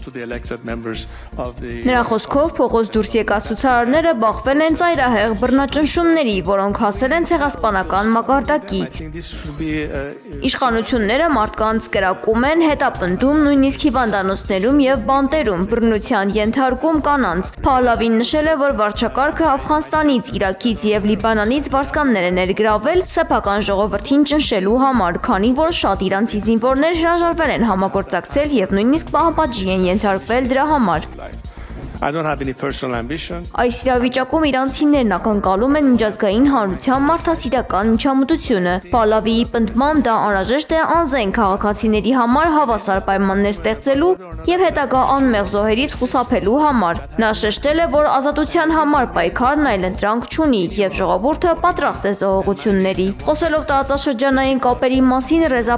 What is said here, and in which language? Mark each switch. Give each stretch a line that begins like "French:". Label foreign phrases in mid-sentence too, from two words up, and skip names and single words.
Armenian: Նրա խոսքով փողոց դուրս եկած ցուցարարները բախվել են ծայրահեղ բռնաճնշումների, որոնք հասել են ցեղասպանական մակարդակի։ Իշխանությունները մարդկանց կրակում են, հետապնդում, նույնիսկ հիվանդանոցներում եւ բանտերում, բռնության ենթարկում կանանց։ Փահլավին նշել է, որ վարչակարգը Աֆղանստանից, Իրաքից եւ Լիբանանից վարձկաններ է ներգրավել սեփական ժողովրդին ճնշելու համար, քանի որ շատ իրանցի զինվորներ հրաժարվել են համագործակցել եւ նույնիսկ պահապանջի են ենթարկվել դրա համար։
English: I don't have any personal ambition.
Armenian: Այս իրավիճակում իրանցիներն ակնկալում են միջազգային հանրության մարդասիրական միջամտությունը։ Փալավիի պնդմամբ դա անհրաժեշտ է անզեն քաղաքացիների համար հավասար պայմաններ ստեղծելու եւ հետագա անմեղ զոհերից խուսափելու համար։ Նա շեշտել է, որ ազատության համար պայքարն այլընտրանք չունի եւ ժողովուրդը պատրաստ է զոհողությունների։ Խոսելով տարածաշրջանային կապերի մասին, Ռեզա